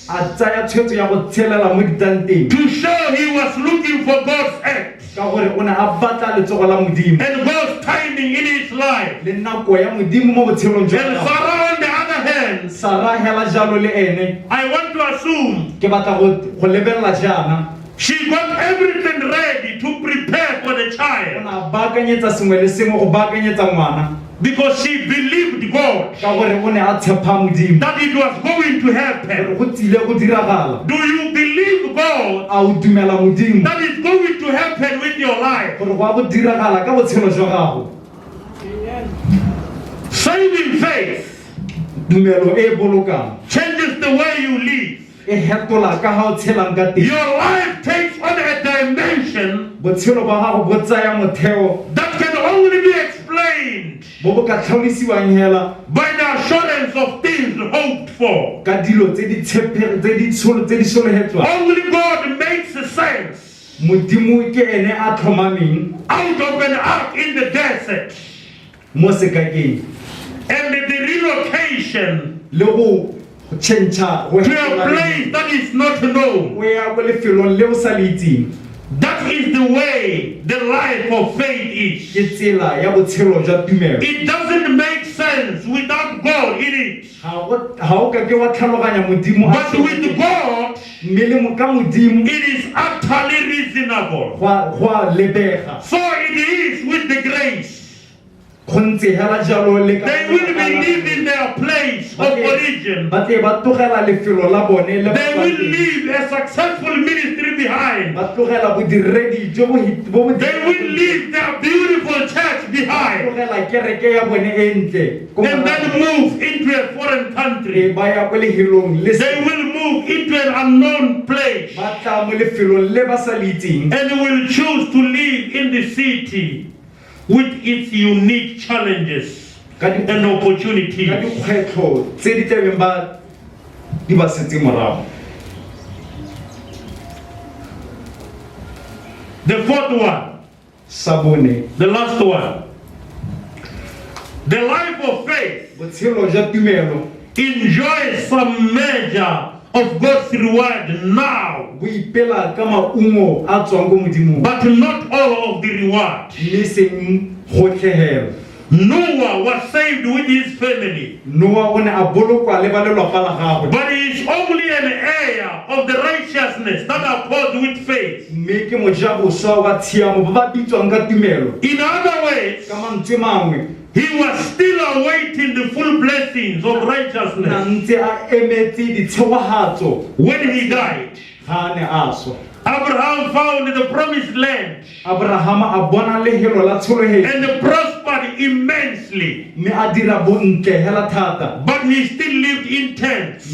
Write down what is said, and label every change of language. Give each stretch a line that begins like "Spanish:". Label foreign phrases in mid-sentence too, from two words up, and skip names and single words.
Tswana: a tsaya tshwetso ya go tshelela mo ditanteng
English: to show he was looking for God's act
Tswana: ka gore o ne a batla letsogo la modimo
English: and God's timing in his life.
Tswana: le nako ya modimo mo botshelong
English: And
Tswana: jwa gagwe.
English: Sarah, on the other hand,
Tswana: sara hela jalo le ene
English: I want to assume
Tswana: ke batla go lebelela jaana
English: she got everything ready to prepare for the
Tswana: o
English: child
Tswana: ne a baakanyetsa sengwe le sengwe go baakanyetsa ngwana
English: because she believed God
Tswana: ka gore o ne a tshepa modimo
English: that it was going to
Tswana: gore
English: happen.
Tswana: go tsile go diragala
English: Do you believe God
Tswana: a o dumela modimo
English: that is going to happen with your life?
Tswana: gore go a go diragala ka botshelo jwa gago
English: Saving faith
Tswana: tumelo e bolokang
English: changes the way you live.
Tswana: e hetola ka ga o tshelang ka teng
English: Your life takes on a dimension
Tswana: botshelo ba gago bo tsaya motheo
English: that can only be explained
Tswana: bo bo ka tlhalosiwang hela
English: by the assurance of things hoped for.
Tswana: ka dilo tse di sologetswang
English: Only God makes sense
Tswana: modimo ke ene a tlhomameng
English: out of an ark in the desert,
Tswana: mo sekakeng
English: and the relocation
Tswana: le go change go
English: to a place that is not known.
Tswana: o ya go lefelong le o sa le itseng.
English: That is the way the life of faith is.
Tswana: Ke tsela ya botshelo jwa tumelo.
English: It doesn't make sense without God in it.
Tswana: Ha o ka ke wa tlhaloganya modimo
English: But with God,
Tswana: mme le mo ka modimo
English: it is utterly reasonable.
Tswana: go a lebega.
English: So it is with the grace.
Tswana: Go ntse hela jalo le ka
English: They will be leaving their place of origin.
Tswana: ba tle ba tlogela lefelo la bone le
English: They will leave a successful ministry behind.
Tswana: ba tlogela bodiredi jo bo
English: They will leave their beautiful church behind
Tswana: tlogela kereke ya bone e ntle ko
English: and then move into a foreign country.
Tswana: ba ya ko lehelong le
English: They will move into an unknown place
Tswana: ba tla mo lefelong le ba sa le itseng
English: and will choose to live in the city with its unique challenges and
Tswana: ka
English: opportunities.
Tswana: dikgwetlho tse di tlabeng di ba setse morago.
English: The fourth one,
Tswana: Sa bone
English: the last one. The life of faith
Tswana: botshelo jwa tumelo
English: enjoys some measure of God's reward now,
Tswana: bo ipela ka maungo a tswang ko modimong
English: but not all of the reward.
Tswana: mme seng gotlhegela.
English: Noah was saved with his family,
Tswana: Noa o ne a bolokwa le ba lelapa la gagwe
English: but he is only an heir of the righteousness that accords with faith.
Tswana: mme ke mojaboswa wa tshiamo ba ba bitswang ka tumelo.
English: In other words,
Tswana: Ka mantswe mangwe
English: he was still awaiting the full blessings of
Tswana: na
English: righteousness
Tswana: ntse a emetse ditshegogatso
English: when he died.
Tswana: ga a ne a swa.
English: Abraham found the promised land
Tswana: Abrahama a bona lehelo la tshologelo
English: and prospered immensely,
Tswana: mme a dira bontle hela thata
English: but he still lived in tents